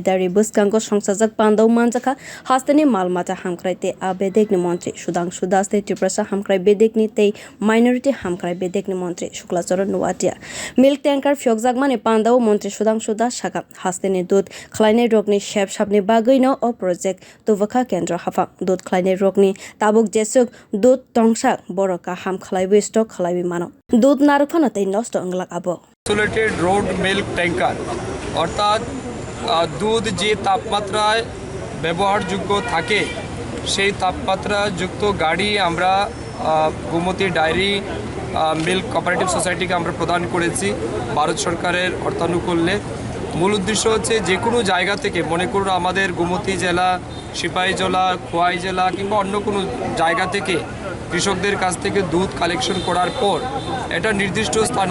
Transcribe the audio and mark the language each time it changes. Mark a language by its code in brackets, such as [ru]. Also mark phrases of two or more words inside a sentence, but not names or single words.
[trp] Diary bwskango songchajak panda manjakha haste maalmata hamkrai te bedekni montri Shudhangshu te tiprasa hamkrai bedekni te minority hamkrai bedekni montri Sukla Charan Noatia [en] milk tanker [trp] fyokjak mane panda montri Shudhangshu shaka haste dut khlainai rokni shep shapni bagui no o project tubakha kendra hafa dut khlainai rokni tabuk jesuk dut tongsak boroka ham khlaibi stock khlaibi mano দুধ নারুখানতেই নষ্ট অংলাক আবো [en] insulated road milk tanker [bn] অর্থাৎ দুধ যে তাপমাত্রায় ব্যবহারযোগ্য থাকে সেই তাপমাত্রাযুক্ত গাড়ি আমরা গোমতী ডায়েরি মিল্ক কোঅপারেটিভ সোসাইটিকে আমরা প্রদান করেছি ভারত সরকারের অর্থানুকূল্যে মূল উদ্দেশ্য হচ্ছে যে কোনো জায়গা থেকে মনে করুন আমাদের গোমতী জেলা সিপাহীজলা খোয়াই জেলা কিংবা অন্য কোনো জায়গা থেকে কৃষকদের কাছ থেকে দুধ কালেকশন করার পর এটা নির্দিষ্ট স্থানে